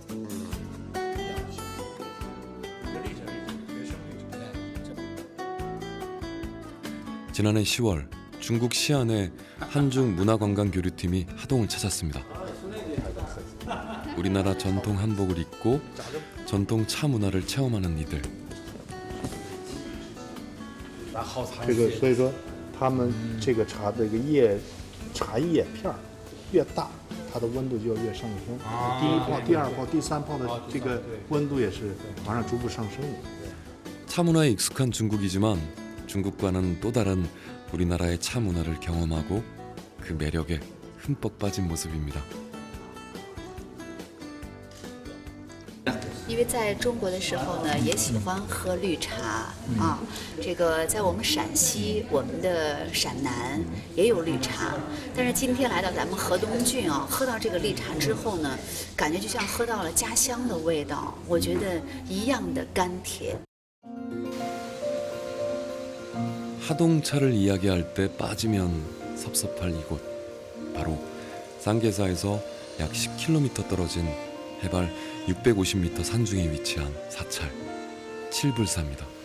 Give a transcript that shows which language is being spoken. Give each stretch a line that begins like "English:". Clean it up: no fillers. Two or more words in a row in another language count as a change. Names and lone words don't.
Korean: 지난해 10월 중국 시안의 한중 문화관광교류팀이 하동을 찾았습니다. 우리나라 전통 한복을 입고 전통 차 문화를 체험하는 이들.
Chinese: 所以说他们这个茶的茶叶片越大，它的温度就越上升。第一泡、第二泡、第三泡的这个温度也是往上逐步上升的。
Korean: 차 문화에 익숙한 중국이지만 중국과는 또 다른 우리나라의 차 문화를 경험하고 그 매력에 흠뻑 빠진 모습입니다.
Chinese: 因为在中国的时候呢，也喜欢喝绿茶啊。这个在我们陕西，我们的陕南也有绿茶，但是今天来到咱们河东郡啊，喝到这个绿茶之后呢，感觉就像喝到了家乡的味道，我觉得一样的甘甜。
Korean: 하동차를 이야기할 때 빠지면 섭섭할 이곳, 바로 쌍계사에서 약 10km 떨어진 해발 650m 산중에 위치한 사찰 칠불사입니다.